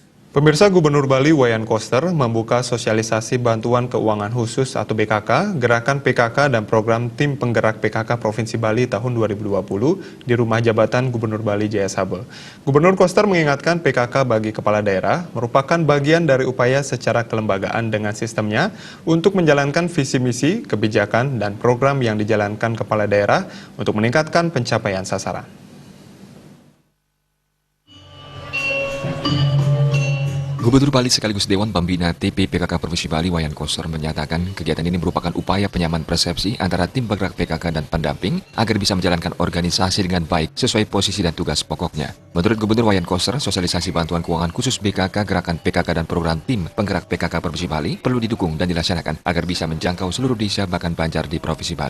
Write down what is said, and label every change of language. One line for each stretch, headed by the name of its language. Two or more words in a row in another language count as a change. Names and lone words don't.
Indonesian: Pemirsa, Gubernur Bali Wayan Koster membuka sosialisasi bantuan keuangan khusus atau BKK, gerakan PKK dan program Tim Penggerak PKK Provinsi Bali tahun 2020 di Rumah Jabatan Gubernur Bali Jaya Sabel. Gubernur Koster mengingatkan PKK bagi kepala daerah merupakan bagian dari upaya secara kelembagaan dengan sistemnya untuk menjalankan visi misi, kebijakan, dan program yang dijalankan kepala daerah untuk meningkatkan pencapaian sasaran. Gubernur Bali sekaligus Dewan Pembina TP PKK Provinsi Bali Wayan Koster menyatakan kegiatan ini merupakan upaya penyamaan persepsi antara tim penggerak PKK dan pendamping agar bisa menjalankan organisasi dengan baik sesuai posisi dan tugas pokoknya. Menurut Gubernur Wayan Koster, sosialisasi bantuan keuangan khusus BKK, gerakan PKK dan program tim penggerak PKK Provinsi Bali perlu didukung dan dilaksanakan agar bisa menjangkau seluruh desa bahkan Banjar di Provinsi Bali.